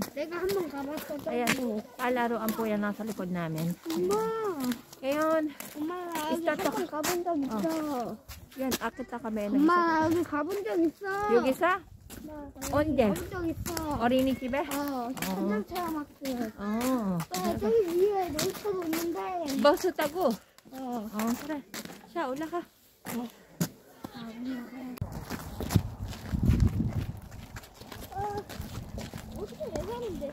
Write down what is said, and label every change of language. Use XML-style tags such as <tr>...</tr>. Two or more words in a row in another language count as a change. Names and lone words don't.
<ko>내가 한번 가봤어.</ko> <tl>Ayan, palaruan po yan nasa likod namin.</tl> <ko>엄마,</ko> <tl>Ngayon,</tl> <ko>엄마 나 여기 Start 한번 가본 적 있어.</ko> <tl>yan, akit na kami.</tl> <ko>엄마 나 여기 가본 적 있어.</ko> <tl>Yung isa?</tl> <ko>언제? 엄청 있어. 어린이집에? 천장 체험학습. 저기 위에 놀이터도 있는데. 버스 타고? 어. 그래. 자, 올라가. 어떻게 내려는데?</ko>